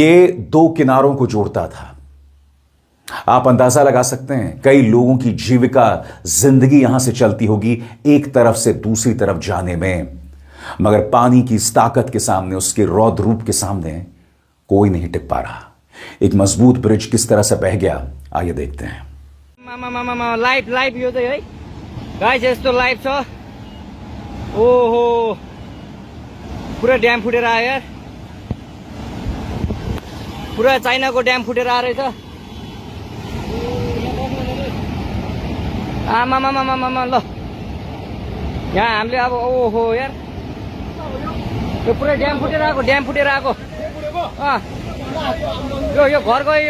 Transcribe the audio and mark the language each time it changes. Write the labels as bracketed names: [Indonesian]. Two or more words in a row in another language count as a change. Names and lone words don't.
[Hindi] ये दो किनारों को जोड़ता था। आप अंदाजा लगा सकते हैं कई लोगों की जीविका जिंदगी यहां से चलती होगी एक तरफ से दूसरी तरफ जाने में, मगर पानी की इस ताकत के सामने, उसके रौद्र रूप के सामने कोई नहीं टिक पा रहा। एक मजबूत ब्रिज किस तरह से बह गया, आइए देखते हैं। [Nepali] लाइभ यो चाहिँ है गाइस, यस्तो लाइभ छ। ओहो, पुरा ड्याम फुटेर आयो यार, पुरा चाइनाको ड्याम फुटेर आएर रहेछ। आमामामामामा ल, यहाँ हामीले अब ओहो यार, यो पुरै ड्याम फुटेर आएको, यो घर गयो यो।